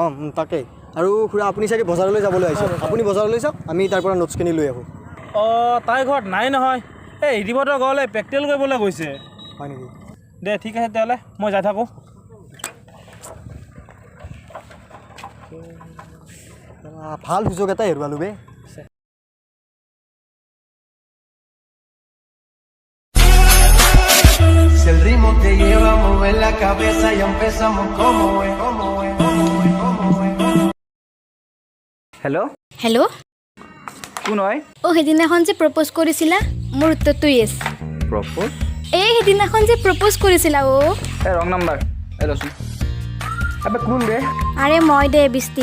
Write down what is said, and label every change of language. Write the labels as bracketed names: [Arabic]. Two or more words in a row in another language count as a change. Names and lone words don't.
[Assamese] অঁ তাকেই আৰু খুৰা আপুনি চাগে বজাৰলৈ যাবলৈ আহিছে আপুনি বজাৰলৈ যাওক আমি তাৰ পৰা নোটছখিনি লৈ আহোঁ অঁ তাই ঘৰত নাই নহয় এই ৰিদিপহঁতৰ ঘৰলৈ প্ৰেক্টিকেল কৰিবলৈ গৈছে হয় নেকি দে ঠিক আছে তেতিয়াহ'লে মই যাই থাকোঁ ভাল সুযোগ এটা হেৰুৱালোঁ বে [Spanish] Si el ritmo te lleva a mover la cabeza, ya empezamos como es, como es, como es, como es. [Assamese] হেল্ল' হেল্ল' কোন হয় অ' সেইদিনাখন যে প্ৰপ'জ কৰিছিলা মোৰ উত্তৰটো য়েছ প্ৰপ'জ এই সেইদিনাখন যে প্ৰপ'জ কৰিছিলা অ' এই ৰং নাম্বাৰ এই লচোন আবে কোন ৰে আৰে মই দে বিস্তি